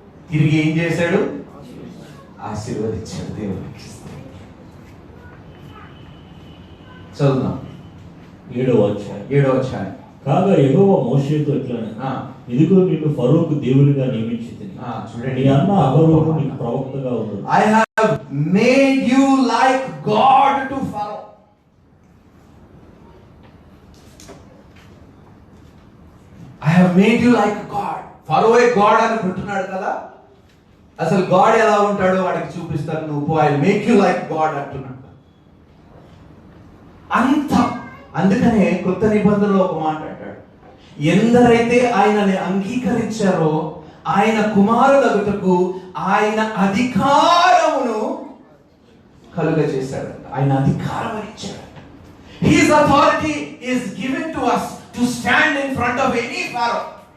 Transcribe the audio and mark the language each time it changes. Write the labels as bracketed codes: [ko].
[te] తిరిగి ఏం చేశాడు? ఆశీర్వదించాడు. దేవునికి చదువుదాం. 7వ అధ్యాయం. కాగా యెహోవా మోషేతో ఇట్లనెను, ఇదిగో నిన్ను ఫరోకు దేవునిగా నియమించితిని. చూడండి, నీ అన్న అహరోను నీకు ప్రవక్తగా ఉండు. [en] I have made you like God to Pharaoh. I have made you like God. [te] ఫరోయే God అనుకుంటున్నాడు కదా. అసలు గాడ్ ఎలా ఉంటాడో వాడికి చూపిస్తాను. నువ్వు [en] I make you like God [te] అంటున్నాడు. అంత అందుకనే కొత్త నిబంధనలో ఒక మాట అంటాడు, ఎందరైతే ఆయనని అంగీకరించారో ఆయన కుమారులగుటకు ఆయన అధికారమును కలుగజేశాడు. ఆయన అధికారం ఇచ్చాడు. [en] His authority is given to us to stand in front of any Pharaoh.